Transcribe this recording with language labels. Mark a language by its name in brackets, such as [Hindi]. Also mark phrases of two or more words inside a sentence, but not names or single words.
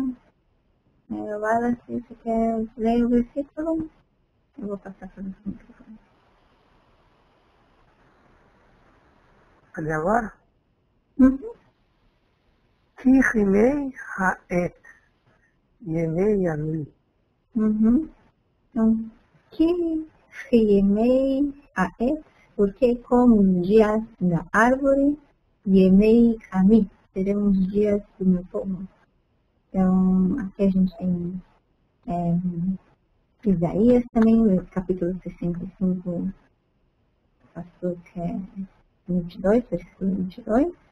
[Portuguese] Laila, se você quer ler o versículo, eu vou passar para o microfone. Ali agora? [Hebrew] כימי העץ, ימי עמי. [Portuguese] Então, [Hebrew] כימי העץ, [Portuguese] porque como os dias da árvore, [Hebrew] ימי עמי, [Portuguese] serão os dias do meu povo. Então, aqui a gente tem Isaías também, capítulo 65, versículo 22.